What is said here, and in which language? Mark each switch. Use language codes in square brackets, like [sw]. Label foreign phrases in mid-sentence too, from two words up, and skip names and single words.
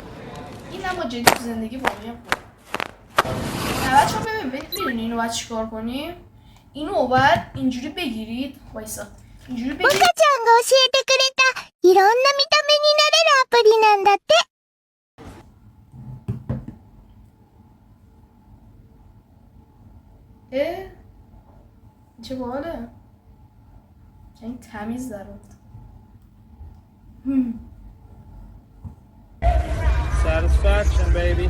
[fa] این اما جدی تو زندگی واقعی هم نه بچه ها ببین اینو باید چیکار کنیم. اینو باید اینجوری بگیرید. وایسا اینجوری بگیرید. [ja] モカちゃんが教えてくれたいろんな見た目になれるアプリなんだって。 [fa] چه باحاله. این تمیز در بود. [en] Satisfaction, baby.